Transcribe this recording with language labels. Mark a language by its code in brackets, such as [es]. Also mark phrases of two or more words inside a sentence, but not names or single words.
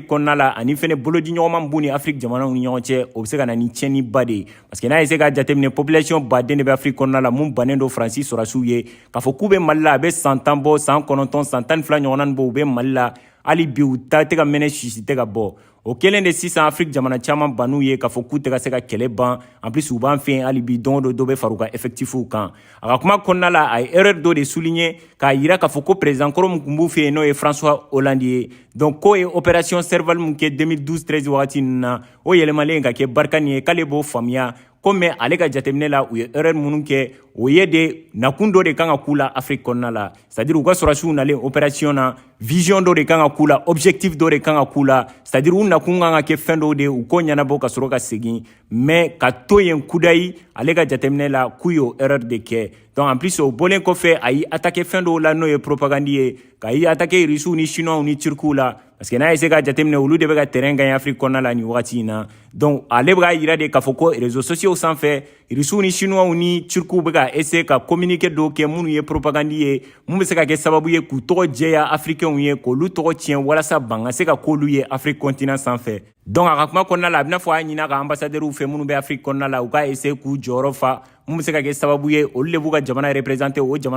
[bm] kɔnɔna la ani fɛnɛ bolodi ɲɔgɔnma min b'u ni Afrique jamanaw ni ɲɔgɔn cɛ o bɛ se ka na ni tiɲɛniba de ye [fr] parce que [bm] n'a ye se ka jateminɛ population baden de bɛ Afrique kɔnɔna la mun bannen don Faransi sɔrɔdasiw ye k'a fɔ k'u bɛ Mali la a bɛ san 10 bɔ san 9 san 12 ɲɔgɔnna nin bɔ u bɛ Mali la hali bi u ta tɛ ka mɛnɛ sisi tɛ ka bɔ o kɛlen de sisan Afrique jamana caman ban'u ye k'a fɔ k'u tɛ ka se ka kɛlɛ ban [fr] en plus [bm] u b'an fɛ yen hali bi don o don dɔ bɛ fara u ka effectifs kan a ka kuma kɔnɔna la a ye erreur dɔ de souligner k'a yira k'a fɔ ko président kɔrɔ min tun b'u fɛ yen n'o ye François Hollande ye donc k'o ye opération Serval min kɛ 2012-13 wagati ninnu na o yɛlɛmalen ka kɛ Barkhane ye k'ale b'o faamuya ko mais ale ka jateminɛ la u ye erreur minnu kɛ o ye de nakun dɔ de kan ka k'u la Afrique kɔnɔna la [fr] c'est à dire [bm] u ka sɔrɔdasiw nalen opération na vision dɔ de kan ka k'u la objectif dɔ de kan ka k'u la [fr] c'est à dire [bm] u nakun kan ka kɛ fɛn dɔw de u ko ɲɛnabɔ ka sɔrɔ ka segin mais ka to yen kudayi ale ka jateminɛ la k'u y'o erreur de kɛ donc [fr] en plus [bm] o bɔlen kɔfɛ a y'i attaqué fɛn dɔw la n'o ye propagande ye k'a y'i attaqué Russiw ni Chinois ni Turkiw la [fr] parce que [bm] n'a ye se ka jateminɛ olu de bɛ ka [fr] terrain gagner [bm] Afrique kɔnɔna la nin wagati in na donc ale bɛ ka yira de k'a fɔ ko [fr] réseaux sociaux [bm] sanfɛ Russiw ni Chinois ni Turkiw bɛ ka essayer ka communiquer dɔw kɛ minnu ye propagande ye mun bɛ se ka kɛ sababu ye k'u tɔgɔ jɛya africains ye k'olu tɔgɔ tiɲɛ walasa ban ka se ka k'olu ye Afrique continent sanfɛ donc a ka kuma kɔnɔna la a bɛna fɔ a ɲin'a ka ambassadeurs fɛ minnu bɛ Afrique kɔnɔna la u ka essayer k'u jɔyɔrɔ fa mun bɛ se ka kɛ sababu ye olu de b'u ka jamana représenter o jamana